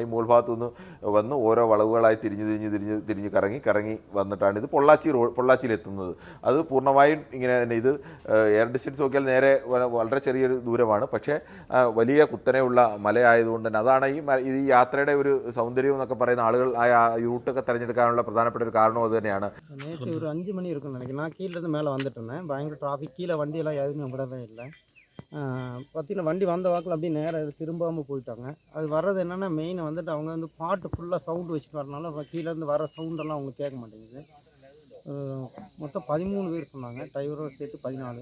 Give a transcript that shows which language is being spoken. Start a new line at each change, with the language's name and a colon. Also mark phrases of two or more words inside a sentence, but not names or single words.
Malayalam: ഈ മുകൾ ഭാഗത്തു നിന്ന് വന്ന് ഓരോ വളവുകളായി തിരിഞ്ഞ് കറങ്ങി വന്നിട്ടാണ് ഇത് പൊള്ളാച്ചിയിലെത്തുന്നത്. അത് പൂർണ്ണമായും ഇങ്ങനെ തന്നെ. ഇത് എയർ ഡിസ്റ്റൻസ് നോക്കിയാൽ നേരെ വളരെ ചെറിയൊരു ദൂരമാണ്. പക്ഷേ വലിയ വലിയ കുത്തനെയുള്ള മലയായതുകൊണ്ട് തന്നെ അതാണ് ഈ യാത്രയുടെ ഒരു സൗന്ദര്യം എന്നൊക്കെ പറയുന്ന ആളുകൾ ആ റൂട്ടൊക്കെ തിരഞ്ഞെടുക്കാനുള്ള പ്രധാനപ്പെട്ട ഒരു കാരണം അത് തന്നെയാണ്.
Tamil: நேற்று ஒரு 5 மணி இருக்கும்னு நினைக்கிறேன். நான் கீழேருந்து மேலே வந்துட்டு இருந்தேன். பயங்கர டிராஃபிக், கீழே வண்டியெல்லாம் எதுவுமே விடவே இல்லை. பார்த்தீங்கன்னா வண்டி வந்த வாக்கில் அப்படியே நேராக திரும்பாமல் போயிட்டாங்க. அது வர்றது என்னென்னா மெயின் வந்துட்டு அவங்க வந்து பாட்டு ஃபுல்லாக சவுண்டு வச்சுட்டு வரனால கீழேருந்து வர சவுண்டெல்லாம் அவங்க கேட்க மாட்டேங்குது. மொத்தம் 13 பேர் சொன்னாங்க, டிரைவரோட சேர்த்து 14.